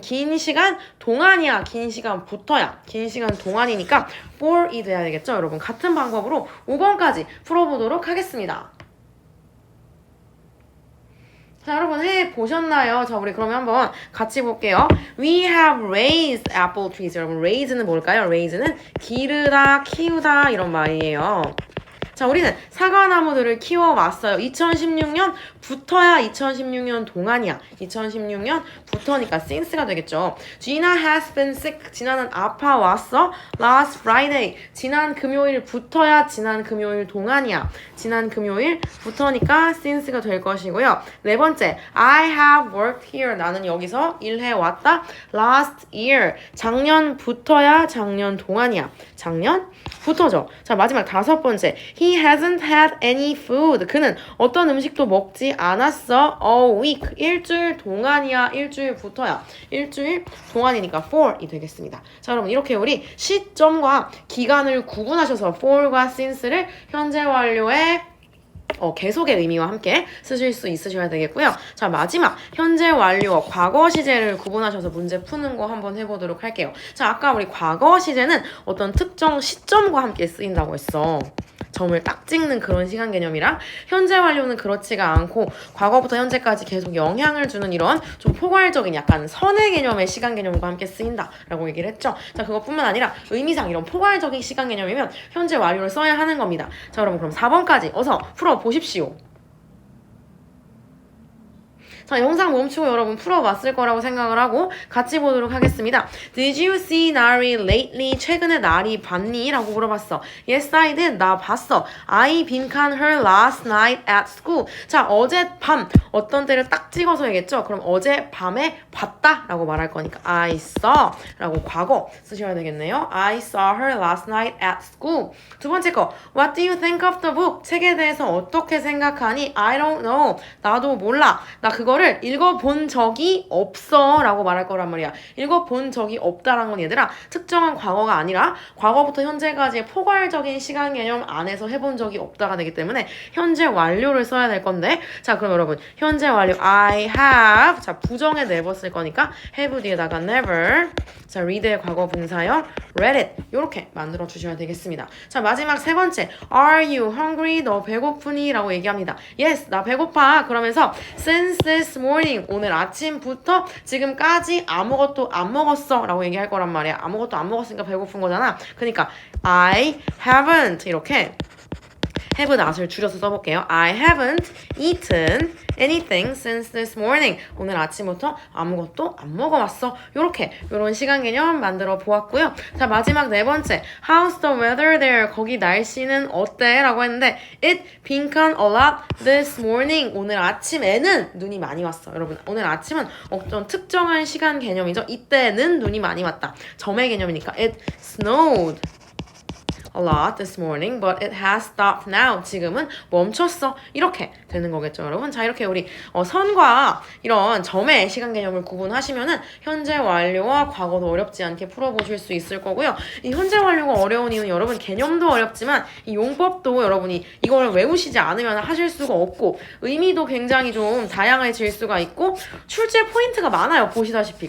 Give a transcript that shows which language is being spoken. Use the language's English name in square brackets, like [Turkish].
[Korean] 긴 시간 동안이야. 긴 시간부터야. 긴 시간 동안이니까 for이 돼야 되겠죠. 여러분 같은 방법으로 5번까지 풀어보도록 하겠습니다. 자, 여러분 해보셨나요? 자, 우리 그러면 한번 같이 볼게요. [English] We have raised apple trees. [Korean] 여러분 raise는 뭘까요? raise는 기르다, 키우다 이런 말이에요. 자, 우리는 사과나무들을 키워왔어요. 2016년부터야 2016년 동안이야. 2016년부터니까 since가 되겠죠. [English] Gina has been sick. [Korean] 지나는 아파왔어. [English] Last Friday. [Korean] 지난 금요일부터야 지난 금요일 동안이야. 지난 금요일부터니까 since가 될 것이고요. [English] 4번째, I have worked here. [Korean] 나는 여기서 일해왔다. [English] Last year. [Korean] 작년부터야 작년 동안이야. 작년부터죠. 자, 마지막 5번째, [English] He hasn't had any food. [Korean] 그는 어떤 음식도 먹지 않았어. [English] A week. [Korean] 일주일 동안이야. 일주일부터야. 일주일 동안이니까 for이 되겠습니다. 자, 여러분 이렇게 우리 시점과 기간을 구분하셔서 for과 since를 현재 완료의 계속의 의미와 함께 쓰실 수 있으셔야 되겠고요. 자, 마지막 현재 완료와 과거 시제를 구분하셔서 문제 푸는 거 한번 해보도록 할게요. 자, 아까 우리 과거 시제는 어떤 특정 시점과 함께 쓰인다고 했어. 점을 딱 찍는 그런 시간 개념이랑, 현재 완료는 그렇지가 않고 과거부터 현재까지 계속 영향을 주는 이런 좀 포괄적인 약간 선의 개념의 시간 개념과 함께 쓰인다라고 얘기를 했죠. 자, 그것뿐만 아니라 의미상 이런 포괄적인 시간 개념이면 현재 완료를 써야 하는 겁니다. 자, 여러분 그럼 4번까지 어서 풀어보십시오. 자, 영상 멈추고 여러분 풀어봤을 거라고 생각을 하고 같이 보도록 하겠습니다. [English] Did you see 나리 lately? [Korean] 최근에 나리 봤니? 라고 물어봤어. [English] Yes, I did. [Korean] 나 봤어. [English] I 빈칸 her last night at school. [Korean] 자, 어젯밤 어떤 때를 딱 찍어서 얘기했죠. 그럼 어젯밤에 봤다 라고 말할 거니까 [English] I saw [Korean] 라고 과거 쓰셔야 되겠네요. [English] I saw her last night at school. [Korean] 2번째 거, [English] What do you think of the book? [Korean] 책에 대해서 어떻게 생각하니? [English] I don't know. [Korean] 나도 몰라. 나 그거를 읽어본 적이 없어 라고 말할 거란 말이야. 읽어본 적이 없다라는 건 얘들아 특정한 과거가 아니라 과거부터 현재까지의 포괄적인 시간 개념 안에서 해본 적이 없다가 되기 때문에 현재 완료를 써야 될 건데, 자, 그럼 여러분 현재 완료 [English] I have, [Korean] 자, 부정에 never 쓸 거니까 have 뒤에다가 never, 자, read의 과거 분사형 read it 이렇게 만들어 주셔야 되겠습니다. 자, 마지막 3번째, [English] Are you hungry? [Korean] 너 배고프니? 라고 얘기합니다. Yes, 나 배고파. 그러면서 [English] since this morning, [Korean] 오늘 아침부터 지금까지 아무것도 안 먹었어 라고 얘기할 거란 말이야. 아무것도 안 먹었으니까 배고픈 거잖아. 그러니까 [English] I haven't [Korean] 이렇게 have not을 줄여서 써볼게요. [English] I haven't eaten anything since this morning. [Korean] 오늘 아침부터 아무것도 안 먹어왔어. 요런 시간 개념 만들어 보았고요. 자, 마지막 네 번째. [English] How's the weather there? [Korean] 거기 날씨는 어때? 라고 했는데 [English] It 빈칸 a lot this morning. [Korean] 오늘 아침에는 눈이 많이 왔어. 여러분, 오늘 아침은 어떤 특정한 시간 개념이죠. 이때는 눈이 많이 왔다. 점의 개념이니까 [English] It snowed a lot this morning, but it has stopped now. [Korean] 지금은 멈췄어. 이렇게 되는 거겠죠, 여러분. 자, 이렇게 우리 선과 이런 점의 시간 개념을 구분하시면은 현재 완료와 과거도 어렵지 않게 풀어보실 수 있을 거고요. 이 현재 완료가 어려운 이유는 여러분 개념도 어렵지만 이 용법도 여러분이 이걸 외우시지 않으면 하실 수가 없고 의미도 굉장히 좀 다양해질 수가 있고 출제 포인트가 많아요. 보시다시피.